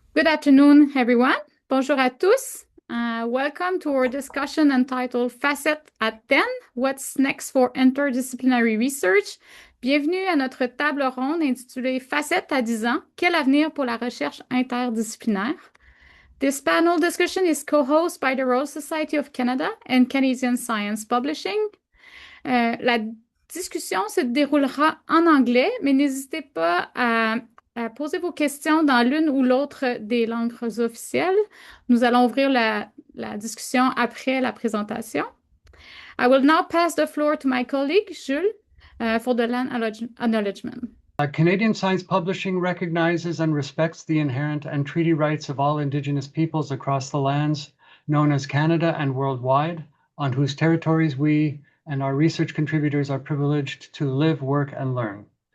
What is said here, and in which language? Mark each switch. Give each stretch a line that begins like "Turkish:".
English: Good afternoon, everyone.
French: Bonjour à tous.
English: Welcome to our discussion entitled FACETS at 10, What's Next for Interdisciplinary Research?
French: Bienvenue à notre table ronde intitulée FACETS à 10 ans, quel avenir pour la recherche interdisciplinaire?
English: This panel discussion is co-hosted by the Royal Society of Canada and Canadian Science Publishing.
French: La discussion se déroulera en anglais, mais n'hésitez pas à poser vos questions dans l'une ou l'autre des langues officielles. Nous allons ouvrir la discussion après la présentation.
English: I will now pass the floor to my colleague, Jules, for the land acknowledgement. Canadian Science Publishing recognizes and respects the inherent and treaty rights of all Indigenous peoples across the lands known as Canada and worldwide, on whose territories we and our research contributors are privileged to live, work, and learn.